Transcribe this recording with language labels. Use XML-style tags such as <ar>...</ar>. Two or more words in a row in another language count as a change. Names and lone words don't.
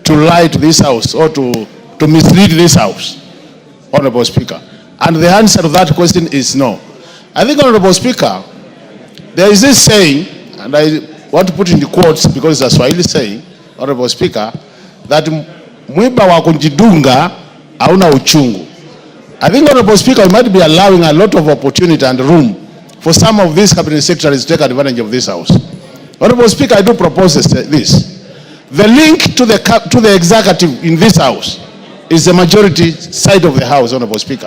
<en>To lie to this house or to mislead this house, Honorable Speaker. And the answer to that question is no. I think, Honorable Speaker, there is this saying, and I want to put in the quotes because it's a Swahili saying, Honorable Speaker, that</en> <sw>mwiba wa kunjidunga hauna uchungu.</sw> <en>I think, Honorable Speaker, we might be allowing a lot of opportunity and room for some of these cabinet secretaries to take advantage of this house. Honorable Speaker, I do propose this. The link to the executive in this house is the majority side of the house, Honorable Speaker.</en>